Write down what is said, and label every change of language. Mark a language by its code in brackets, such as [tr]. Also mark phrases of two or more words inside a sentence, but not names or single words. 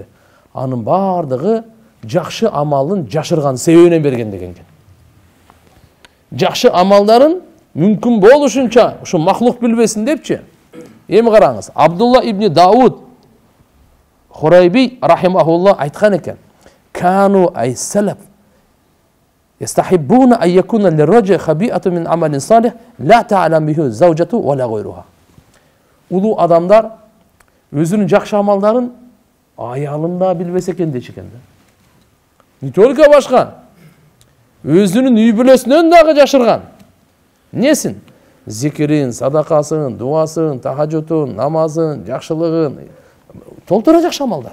[ky] Анын бардыгы жакшы амалын жашырган себебинен берген деген экен. Жакшы амалдарын мүмкүн болушунча ушу махлук билбесин депчи. Эми караңыз, Абдулла ибн Дауд Хурайби рахимахулла айткан экен. [ar] كانوا أي السلف يستحبون أن يكون للرجل خبيئة من عمل صالح لا تعلم به زوجته ولا غيرها. [ky] Улуу адамдар өзүнүн жакшы амалдарын аялын да билбесе экен дечи экен да. [ru] Не только [ky] башка, өзүнүн үй бүлөсүнөн дагы жашырган. Несин? Зикирин, садакасын, дуасын, тахажжутун, намазын, жакшылыгын толтура жакшы амалдар.